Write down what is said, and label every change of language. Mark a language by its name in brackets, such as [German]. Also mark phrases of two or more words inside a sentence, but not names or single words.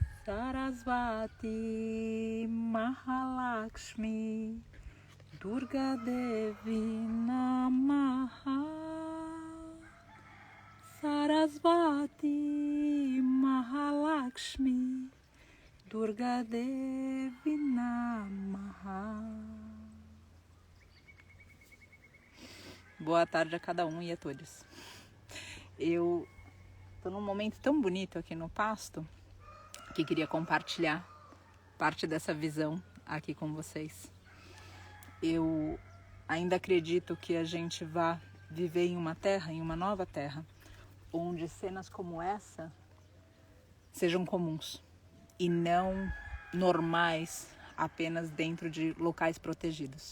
[Sanskrit] सरस्वति महालक्ष्मि दुर्गा देवि नमः. सरस्वति महालक्ष्मि दुर्गा देवि नमः. [Portuguese] Boa tarde a cada um e a todos. Eu estou num momento tão bonito aqui no Pasto que queria compartilhar parte dessa visão aqui com vocês. Eu ainda acredito que a gente vá viver em uma terra, em uma nova terra, onde cenas como essa sejam comuns e não normais apenas dentro de locais protegidos.